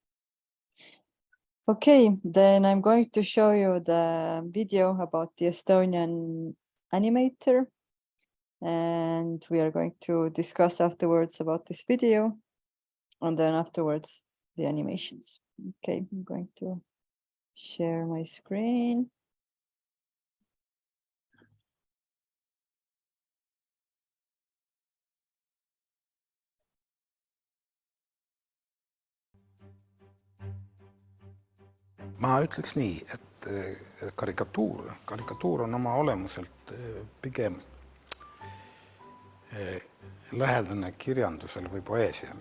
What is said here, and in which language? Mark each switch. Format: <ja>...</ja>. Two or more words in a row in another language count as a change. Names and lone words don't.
<en>Okay, then I'm going to show you the video about the Estonian animator, and we are going to discuss afterwards about this video, and then afterwards the animations. Okay, I'm going to share my screen.</en> <et>Ma ütleks nii, et karikatuur on oma olemuselt pigem lähedane kirjandusele või poeesiale.</et>